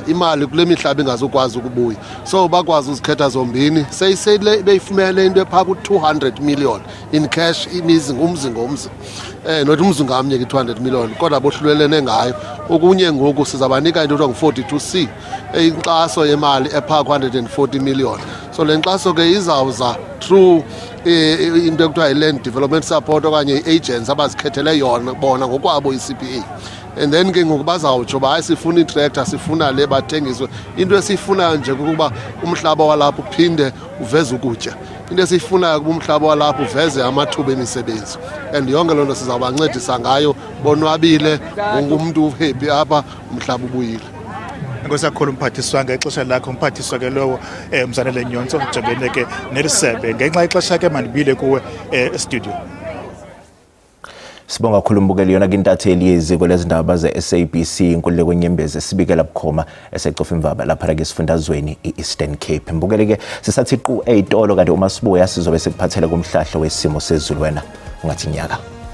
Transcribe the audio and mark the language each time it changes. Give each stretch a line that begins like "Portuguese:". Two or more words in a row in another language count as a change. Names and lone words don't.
Xhosa: Imali kule mihlaba ingazukwazi ukubuya so bakwazi uzikhetha zombini seyisele beyifumene into epha ku200
English: million in cash
Xhosa: imizi ngumzi ngomzi nothi umzi ngamnye ke200 million kodwa bohlulelene ngayo. Okunye ngoku sizabanika into ngu42C inkxaso yemali epha 140 million. So le nkxaso ke izawuza through into ekuthiwa i-
English: land development support
Xhosa: okanye i-agents abazikhethele yona bona ngokwabo i-CPA. And then ke ngoku bazawutsho ba sifuna i-tractor sifuna le bathengiswe. Into esifunayo nje kukuba umhlaba walapho uphinde uveze ukutya. Into esifunayo kuba umhlaba walapho uveze amathuba emisebenzi. And yonke loo nto sizabancedisa ngayo bonwabile umuntu happy apha umhlaba ubuyile. Ngosakhulu umphathiswa ngexesha lakho umphathiswa ke lowo umzana leNyozo ujongene ke nerisebe ngenxa ixesha ke mandibile kuwe studio.
Zulu: Sibonga kakhulu umbukeli yona kintatheli yeziko lezindaba ze-SABC Nkululeko Nyembezi sibikela bukhoma eseCofimvaba lapha ke esifundazweni iEastern Cape. Mbukeli ke sisathi qhu eyitolo kanti uma sibuya sizobe sikuphathele kumhlahlo wesimo sezulu wena ungathi nyaka.